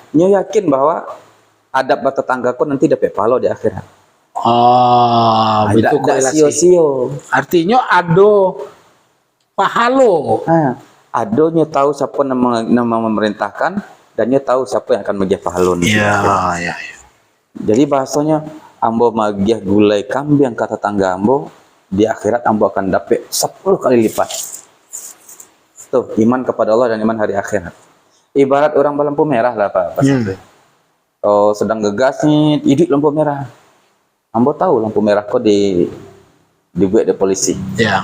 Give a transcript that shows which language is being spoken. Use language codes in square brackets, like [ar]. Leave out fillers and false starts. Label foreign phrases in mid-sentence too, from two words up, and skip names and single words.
[id] dia yakin bahwa adab bertetangga pun nanti dapat pahala di akhirat. Itu Tidak korelasi. sia-sia. [min] Artinya ada pahalo. [id] Adonya tahu siapa nama memerintahkan, dan dia tahu siapa yang akan menjadi pahala. Ya. Jadi bahasanya, [min] ambo magiah gulai kambing kata tangga ambo, di akhirat ambo akan dapat 10 kali lipat. [id] Tuh, iman kepada Allah dan iman hari akhirat. Ibarat orang berlampu merah lah Pak. Oh, sedang gegas nih, hidup lampu merah. [min] Ambo tahu lampu merah kok dibuat di polisi. [id] Ya.